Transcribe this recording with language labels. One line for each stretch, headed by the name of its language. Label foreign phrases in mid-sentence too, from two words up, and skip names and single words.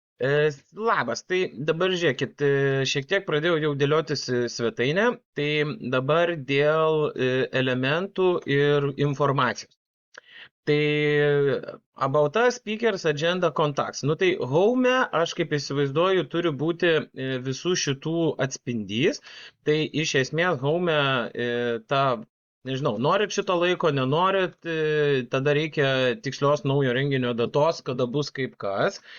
Lithuanian: Labas, tai dabar žiūrėkit, šiek tiek pradėjau jau dėliotis svetainę, tai dabar dėl elementų ir informacijos.
English: Tai about us, speakers, agenda, contacts.
Lithuanian: Nu tai home, aš kaip įsivaizduoju, turi būti visų šitų atspindys. Tai iš esmės home ta, nežinau, norit šito laiko, nenorit, tada reikia tikslios naujo renginio datos, kada bus kaip kas.